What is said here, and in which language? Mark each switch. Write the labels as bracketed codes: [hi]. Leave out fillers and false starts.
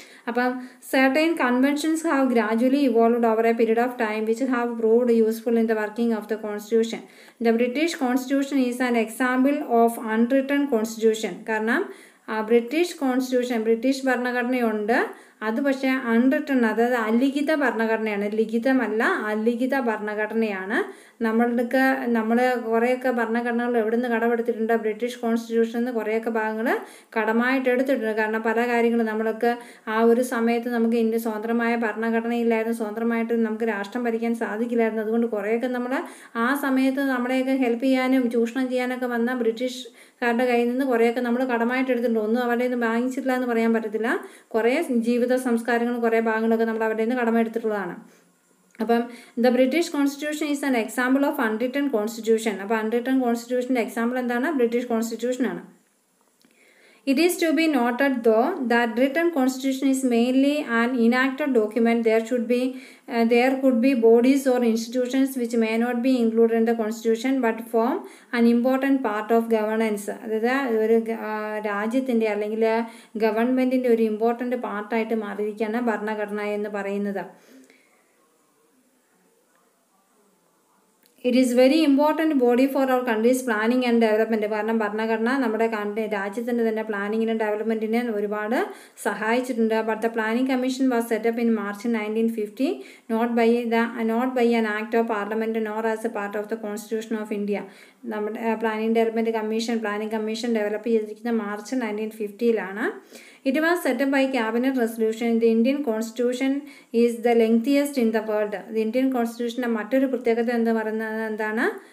[en] അപ്പം certain conventions have gradually evolved over a period of time which have proved useful in the working of the constitution. The British constitution is an example of unwritten constitution. [ml] കാരണം British constitution, British ഭരണഘടനയുണ്ട്, അത് പക്ഷേ unwritten, അതായത് അലിഖിത ഭരണഘടനയാണ്. ലിഖിതമല്ല, അലിഖിത ഭരണഘടനയാണ്. നമ്മൾ കുറേയൊക്കെ ഭരണഘടനകൾ എവിടെ നിന്ന് കടമെടുത്തിട്ടുണ്ട്? British കോൺസ്റ്റിറ്റ്യൂഷനിൽ നിന്ന് കുറേയൊക്കെ ഭാഗങ്ങൾ കടമായിട്ട് എടുത്തിട്ടുണ്ട്. കാരണം പല കാര്യങ്ങളും നമ്മൾക്ക് ആ ഒരു സമയത്ത് നമുക്ക് ഇന്ത്യ സ്വതന്ത്രമായ ഭരണഘടനയില്ലായിരുന്നു, സ്വതന്ത്രമായിട്ട് നമുക്ക് രാഷ്ട്രം ഭരിക്കാൻ സാധിക്കില്ലായിരുന്നു. അതുകൊണ്ട് കുറേയൊക്കെ നമ്മൾ ആ സമയത്ത് നമ്മളെയൊക്കെ ഹെൽപ്പ് ചെയ്യാനും ചൂഷണം ചെയ്യാനൊക്കെ വന്ന ബ്രിട്ടീഷുകാരുടെ കയ്യിൽ നിന്ന് കുറേയൊക്കെ നമ്മൾ കടമായിട്ട് എടുത്തിട്ടുണ്ട്. ഒന്നും അവരുടെ നിന്ന് വാങ്ങിച്ചിട്ടില്ല എന്ന് പറയാൻ പറ്റത്തില്ല. കുറേ ജീവിത സംസ്കാരങ്ങളും കുറേ ഭാഗങ്ങളൊക്കെ നമ്മൾ അവരുടെ നിന്ന് കടമെടുത്തിട്ടുള്ളതാണ്. [en] അപ്പം the British constitution is an example of unwritten constitution. [ml] അപ്പോൾ അൺറിട്ടൺ കോൺസ്റ്റിറ്റ്യൂഷൻ്റെ എക്സാമ്പിൾ എന്താണ്? British കോൺസ്റ്റിറ്റ്യൂഷനാണ്. [en] It is to be noted though that written constitution is mainly an enacted document. There could be bodies or institutions which may not be included in the constitution but form an important part of governance. [ml] അതായത് ഒരു രാജ്യത്തിൻ്റെ അല്ലെങ്കിൽ ഗവൺമെൻറ്റിൻ്റെ ഒരു important പാർട്ടായിട്ട് മാറിയിരിക്കുകയാണ് ഭരണഘടന എന്ന് പറയുന്നത്. [en] It is very important body for our country's planning and development. [ml] കാരണം ഭരണഘടന നമ്മുടെ രാജ്യത്തിൻ്റെ തന്നെ പ്ലാനിങ്ങിനും ഡെവലപ്മെൻറ്റിനെ ഒരുപാട് സഹായിച്ചിട്ടുണ്ട്. [en] But the planning commission was set up in March 1950 not by an act of parliament nor as a part of the constitution of India. [ml] നമ്മുടെ planning commission develop ചെയ്തിരിക്കുന്നത് March 1950-ലാണ്. [en] It was set up by cabinet resolution. The Indian constitution is the lengthiest in the world. The Indian constitution [ml] മറ്റൊരു പ്രത്യേകത എന്ന് പറയുന്നത് എന്താണ്?